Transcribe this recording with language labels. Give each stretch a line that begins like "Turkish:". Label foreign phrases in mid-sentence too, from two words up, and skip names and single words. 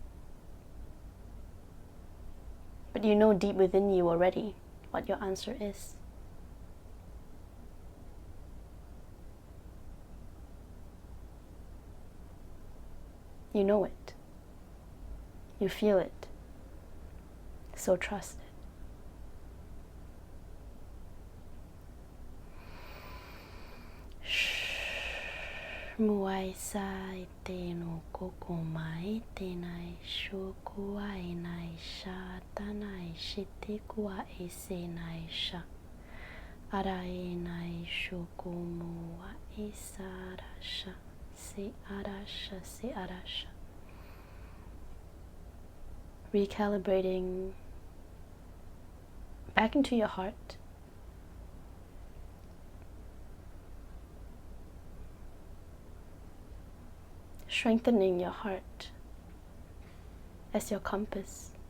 English: But you know deep within you already what your answer is. You know it. You feel it. So trust it. Muai sai te no koko mai te nai shoku ai nai sha tanai shite kua e se nai sha ara e nai shoku mua e sarasha se arasha. Recalibrating back into your heart. Strengthening your heart as your compass.